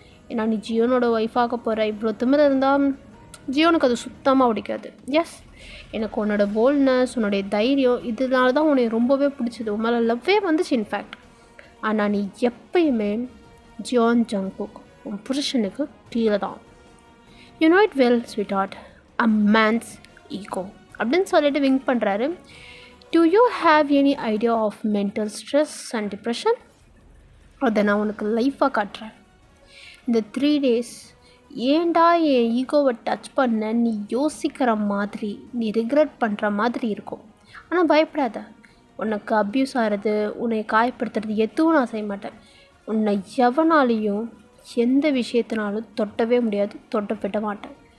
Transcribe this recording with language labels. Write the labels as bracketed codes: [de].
[ta] ஏன்னா நீ ஜியோனோட ஒய்ஃபாக போகிற. இவ்வளோ திமிரு இருந்தால் ஜியோனுக்கு அது சுத்தமாக பிடிக்காது. எஸ், எனக்கு உன்னோட போல்ட்னஸ், உன்னுடைய தைரியம், இதனால தான் உனக்கு ரொம்பவே பிடிச்சது. உன் மேலே லவ்வே வந்துச்சு இன்ஃபேக்ட். ஆனால் நீ எப்பயுமே ஜியோன் ஜங்குக் உன் புருஷனுக்கு கீழே தான். [en] You know it well, sweetheart. A man's ego. [ta] அப்படின்னு சொல்லிட்டு விங்க் பண்ணுறாரு. [en] Do you have any idea of mental stress and depression? [ta] அதை நான் உனக்கு லைஃபாக காட்டுறேன். இந்த 3 days ஏண்டா என் ஈகோவை டச் பண்ண நீ யோசிக்கிற மாதிரி, நீ ரிக்ரெட் பண்ணுற மாதிரி இருக்கும். ஆனால் பயப்படாத. உனக்கு அப்யூஸ் ஆகிறது, உன்னை காயப்படுத்துறது எதுவும் நான் செய்ய மாட்டேன். உன்னை எவனாலையும் எந்த விஷயத்தினாலும் தொட்டவே முடியாது, தொட்ட விட மாட்டேன்.